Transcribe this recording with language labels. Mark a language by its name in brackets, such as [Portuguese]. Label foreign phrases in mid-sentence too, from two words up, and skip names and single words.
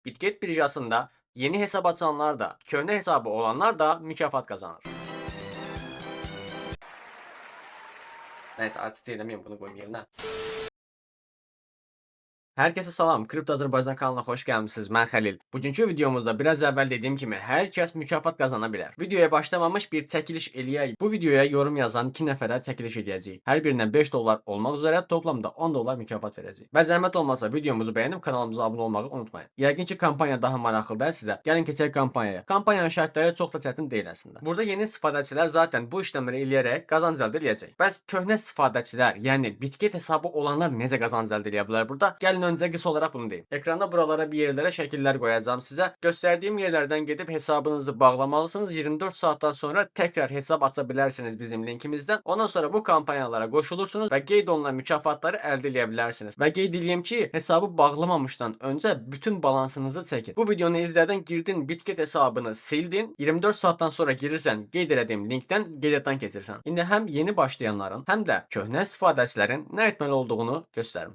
[Azerbaijani] Bitget birjasında yeni hesap açanlar da, köhnə hesabı olanlar da mükafat kazanır. [Turkish] Neyse artist eylemeyeyim, bunu koyayım yerine. [Azerbaijani] Herkese salam, Kripto Azərbaycan kanalına hoş gəlmisiniz. Mən Xəlil. Bugünkü videomuzda biraz evvel dediğim kimi hər kəs mükafat qazanabilir. Videoya başlamamış bir çəkiliş eləyək. Bu videoya yorum yazan 2 nəfərə çəkiliş edəcəyik. Hər birindən 5 dollar olmaq üzrə toplamda 10 dollar mükafat verəcəyik. Və zəhmət olmasa videomuzu bəyənib kanalımıza abunə olmağı unutmayın. Yəqin ki kampanya daha maraqlıdır sizə. Gəlin keçək kampanyaya. Kampanyanın şərtləri çox da çətin deyil əslində. Burada yeni istifadəçilər zaten bu işləmləri eləyərək qazanc əldə edəcək. Bəs köhnə istifadəçilər, yəni Bitget hesabı olanlar necə qazanc əldə edə bilər burada? Gəlin önce qısa olarak bunu deyim. [Turkish] Ekranda buralara bir yerlere şekiller koyacağım size. Gösterdiğim yerlerden gidip hesabınızı bağlamalısınız. 24 saatten sonra tekrar hesap açabilirsiniz bizim linkimizden. [Azerbaijani] Ondan sonra bu kampanyalara koşulursunuz ve qeyd olunan mükafatları əldə edə bilərsiniz. Və qeyd edeyim ki, hesabı bağlamamışdan önce bütün balansınızı çekin. Bu videonu izlerden girdin Bitget hesabını sildin. 24 saatten sonra girirsen qeyd etdiyim linkten qeydiyyatdan keçirsən. İndi həm yeni başlayanların, həm də köhnə istifadəçilərin nə etməli olduğunu göstərim.